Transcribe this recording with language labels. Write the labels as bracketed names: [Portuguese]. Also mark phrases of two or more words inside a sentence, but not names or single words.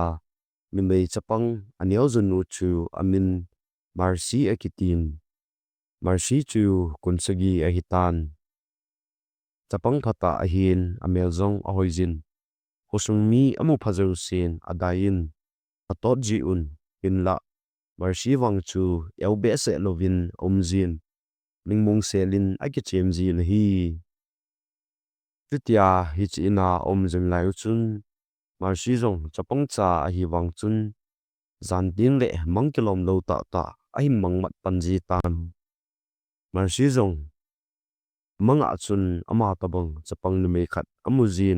[Thado Chin] Mimei chapang anyaw zun uchu amin marsi akitin. Marsi chu kunsagi ahitan. Chapang thata ahin amel zong ahoizin. Hosung mi amu phazaru sin adayin. Atot ji un in la. Marsi wang chu yaw bese lovin omzin. Ningmung selin akichem zi lahi. Thilha hich ina omzin layu chun. Marsi zong chapang cha ahi wang chun. Zan din le mang kilom lo ta ahim mang mat panji tan. Marsi zong mang a chun ama tabang chapang lumei khat amuzin.